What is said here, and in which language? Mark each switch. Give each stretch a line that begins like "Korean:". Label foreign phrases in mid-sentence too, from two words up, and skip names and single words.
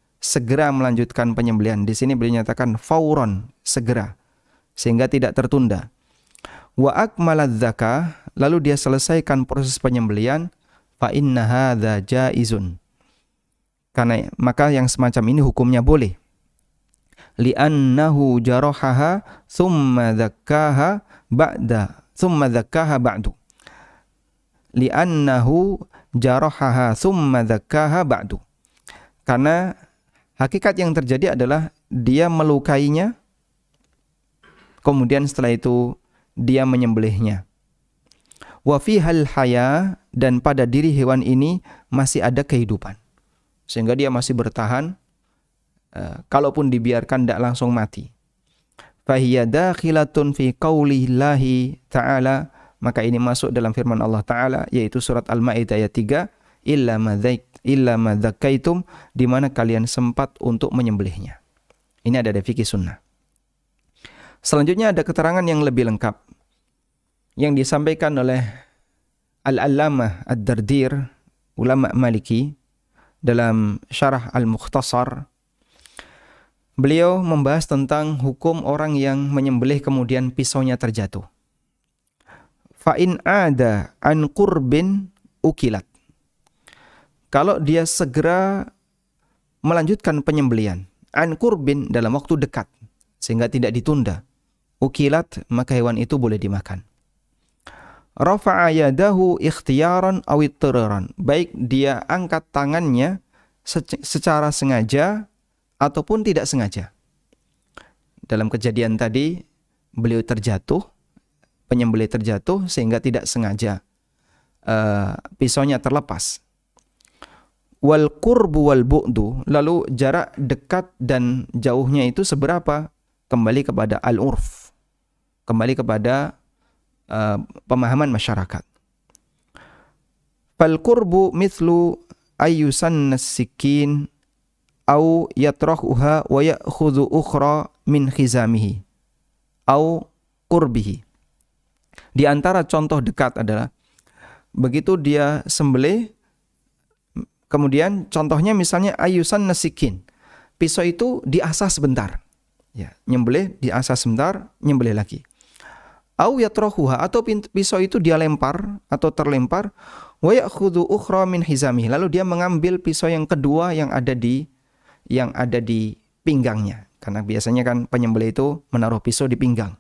Indonesian: Di sini beliau nyatakan fawran, segera, sehingga tidak tertunda.
Arabic: وأكمل الذكاة,
Indonesian: lalu dia selesaikan proses penyembelihan,
Arabic: فإن هذا جائز,
Indonesian: karena maka yang semacam ini hukumnya boleh.
Arabic: لأنه جرحها ثم ذكاها بعد. لأنه جرحها ثم ذكاها بعد.
Indonesian: Karena hakikat yang terjadi adalah dia melukainya, kemudian setelah itu dia menyembelihnya.
Arabic: وفيها الحياة,
Indonesian: dan pada diri hewan ini masih ada kehidupan, sehingga dia masih bertahan, kalaupun dibiarkan tidak langsung mati.
Arabic: فهي داخلة في قول الله تعالى,
Indonesian: maka ini masuk dalam firman Allah Ta'ala, yaitu surat Al-Maidah ayat 3,
Arabic: إلا ما ذكيتم,
Indonesian: di mana kalian sempat untuk menyembelihnya. Ini ada fikih sunnah. Selanjutnya ada keterangan yang lebih lengkap yang disampaikan oleh Al-Allamah Ad-Dardir, ulama Maliki, dalam Syarah Al-Mukhtasar. Beliau membahas tentang hukum orang yang menyembelih kemudian pisaunya terjatuh.
Arabic: فإن عاد عن قرب أكلت.
Indonesian: Kalau dia segera melanjutkan penyembelihan,
Arabic: عن قرب
Indonesian: dalam waktu dekat, sehingga tidak ditunda, ukilat, maka hewan itu boleh dimakan.
Arabic: رفع يده اختيارا أو اضطرارا,
Indonesian: baik dia angkat tangannya secara sengaja ataupun tidak sengaja. Dalam kejadian tadi, beliau terjatuh, penyembelih terjatuh sehingga tidak sengaja pisaunya terlepas.
Arabic: والقرب والبعد,
Indonesian: lalu jarak dekat dan jauhnya itu seberapa? Kembali kepada al-urf, kembali kepada pemahaman masyarakat.
Arabic: فالقرب مثل أن يسن السكين أو يطرحها ويأخذ أخرى من حزامه أو قربه.
Indonesian: Di antara contoh dekat adalah begitu dia sembelih, kemudian contohnya misalnya
Arabic: أن يسن السكين,
Indonesian: pisau itu diasah sebentar, ya, nyembelih diasah sebentar, nyembelih lagi.
Arabic: أو يطرحها,
Indonesian: atau pisau itu dia lempar atau terlempar,
Arabic: ويأخذ أخرى من حزامه,
Indonesian: lalu dia mengambil pisau yang kedua yang ada di pinggangnya, karena biasanya kan penyembelih itu menaruh pisau di pinggang.